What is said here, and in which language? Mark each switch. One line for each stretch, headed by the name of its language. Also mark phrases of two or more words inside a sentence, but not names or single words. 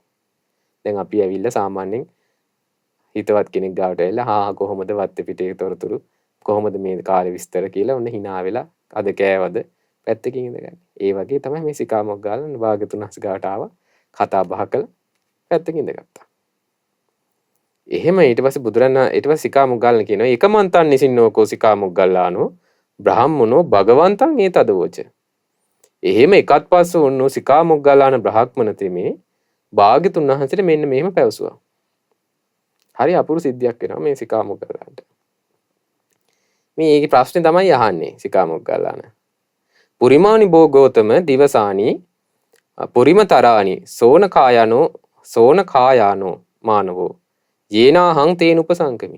Sinhala: දැන් අපි ඇවිල්ලා සාමාන්‍යයෙන් හිතවත් කෙනෙක් ගාවට ඇවිල්ලා කොහොමද වත්තේ පිටේ තොරතුරු කොහොමද මේ කාලේ විස්තර කියලා ඔන්න hina වෙලා අද කෑවද පැත්තකින් ඉඳගන්නේ. ඒ වගේ තමයි මේ සිකා මොග්ගල්ලාන භාග්‍යතුන් වහන්සේ ගාවට ආවා කතා බහ කළා පැත්තකින් ඉඳගත්තා. එහෙම ඊට පස්සේ සිකා මොග්ගල්ලාන කියනවා
Pali: ඒකමන්තං නිසින්නෝකෝ සිකා මොග්ගල්ලානෝ බ්‍රාහ්මනෝ භගවන්තං ඒතදවෝච.
Sinhala: එහෙම එකත් පස්ස වුණු සිකා මොග්ගල්ලාන බ්‍රාහ්මන තෙමේ භාග්‍යතුන් වහන්සේට මෙන්න මෙහෙම පැවසුවා. හරි අපූර්ව සිද්ධියක් වෙනවා මේ සිකා මොග්ගල්ලාන්ට. මේ ඒකේ ප්‍රශ්නේ තමයි අහන්නේ සිකා මොග්ගල්ලාන.
Pali: පුරිමානි භෝගෝතම දිවසානි පුරිමතරානි සෝන කායානෝ මානවෝ යේනාහං තේන උපසංකමි.